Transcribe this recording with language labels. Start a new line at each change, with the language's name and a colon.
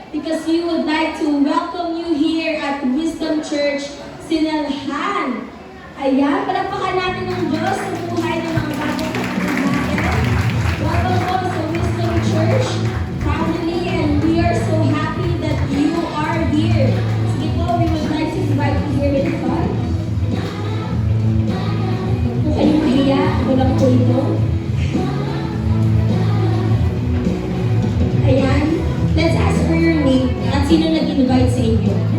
English: Because we would like to welcome you here at Wisdom Church Sinalhan.
Filipino: Ayan, palakpakan natin ng Diyos sa buhay ng mga bagong kapatid natin.
English: Welcome po sa Wisdom Church family, and we are so happy that you are here. Sige po, we would like to invite you here in front.
Filipino: Huwag po kayong mahiya, ako lang po ito.
English: Ayan, let's ask for your name
Filipino: at sino nag-invite sa inyo.